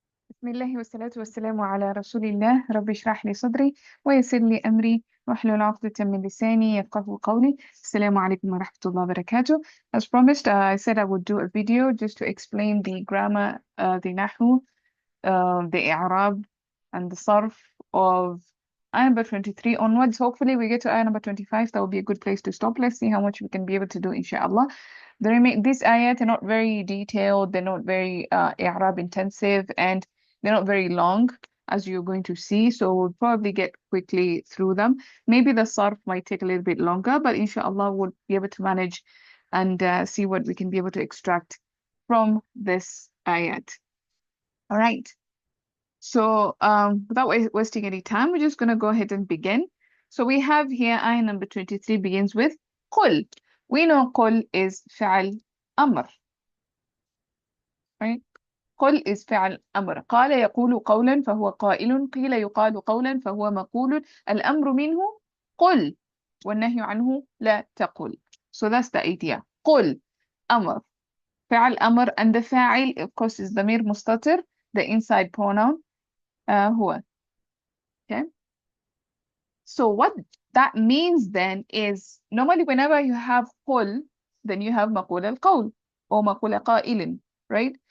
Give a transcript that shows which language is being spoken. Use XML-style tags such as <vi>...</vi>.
<ar>بسم الله والصلاة والسلام على رسول الله رب اشرح لي صدري ويسر لي أمري واحلل عقدة من لساني يفقهوا قولي. السلام عليكم ورحمة الله وبركاته.</ar> <en>As promised, I said I would do a video just to explain the grammar, the Nahw, the i'rab and the Sarf of ayah number 23 onwards. Hopefully we get to ayah number 25. That will be a good place to stop. Let's see how much we can be able to do, inshallah. These ayat are not very detailed, they're not very i'rab intensive, and they're not very long, as you're going to see. So we'll probably get quickly through them. Maybe the Sarf might take a little bit longer, but inshallah we'll be able to manage and see what we can be able to extract from this ayat. All right. So without wasting any time, we're just going to go ahead and begin. So we have here ayah number 23 begins with قل. We know قل is</en> <ar>فعل أمر,</ar> <en>right?</en> <ar>قل is فعل أمر. قال يقول قولا فهو قائل. قيل يقال قولا فهو مقول. الأمر منه قل والنهي عنه لا تقل.</ar> <en>So that's the idea.</en> <ar>قل أمر, فعل أمر,</ar> <en>and the فاعل of course is</en> <ar>ضمير مستتر,</ar> <en>the inside pronoun هو. Okay. So what that means then is, normally whenever you have قل, then you have</en> <ar>مقول القول</ar> <en>or</en> <ar>مقول قائل,</ar> <en>right?</en>